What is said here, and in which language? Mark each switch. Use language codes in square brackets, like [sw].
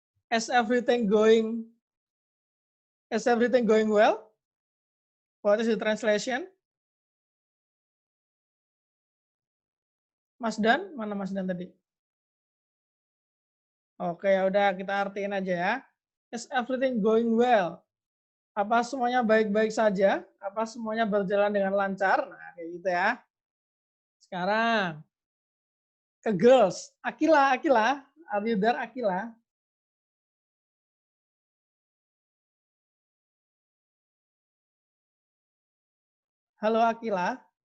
[en] Is everything going well? What is the translation? [id] Mas Dan, mana Mas Dan tadi? Oke, ya udah kita artiin aja ya. [en] Is everything going well? [id] Apa semuanya baik-baik saja? Apa semuanya berjalan dengan lancar? Nah, kayak gitu ya. Sekarang ke [en] girls. Akila, are you there, Akila? [id] Halo, Akila.